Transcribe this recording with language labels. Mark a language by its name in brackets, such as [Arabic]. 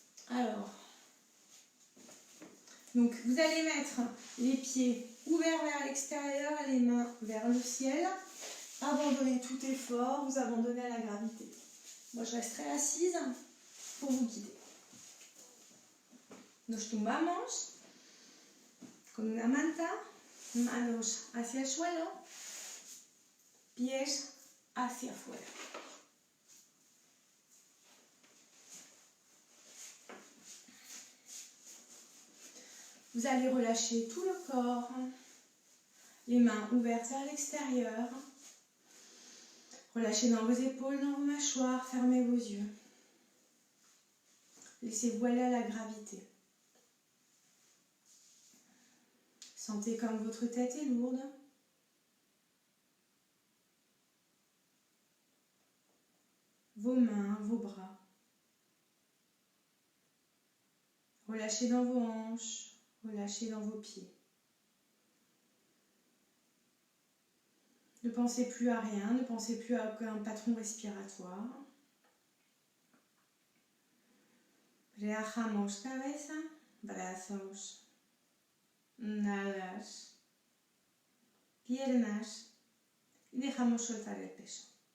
[French] Alors, donc vous allez mettre les pieds ouverts vers l'extérieur et les mains vers le ciel. Abandonnez tout effort, vous abandonnez à la gravité. Moi je resterai assise pour vous guider. [Spanish] Nos tumbamos con una manta, manos hacia el suelo, pies hacia afuera. [French] Vous allez relâcher tout le corps, les mains ouvertes vers l'extérieur. Relâchez dans vos épaules, dans vos mâchoires, fermez vos yeux. Laissez-vous aller à la gravité. Sentez comme votre tête est lourde. Vos mains, vos bras. Relâchez dans vos hanches. Relâchez dans vos pieds. Ne pensez plus à rien, ne pensez plus à aucun patron respiratoire. [Spanish] Relajamos cabeza, brazos, nalgas, piernas y dejamos soltar el peso.